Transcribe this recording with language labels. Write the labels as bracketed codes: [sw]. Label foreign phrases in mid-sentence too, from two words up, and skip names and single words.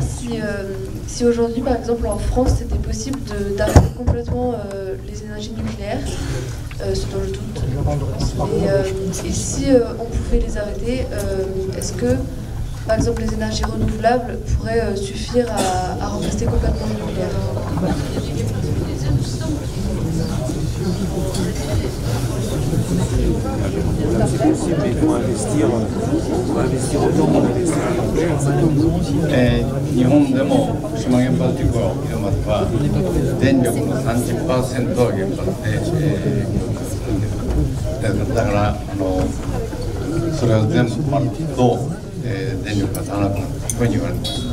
[fr] si aujourd'hui, par exemple, en France, c'était possible d'arrêter complètement les énergies nucléaires, ce dont je doute. Et si on pouvait les arrêter, est-ce que, par exemple, les énergies renouvelables pourraient suffire à remplacer complètement le nucléaire? [ja] 日本でも福島原発事故が起きるまでは電力の 30% は原発で、だからそれを全部止まると、電力が足らなくなるというふうに言われています。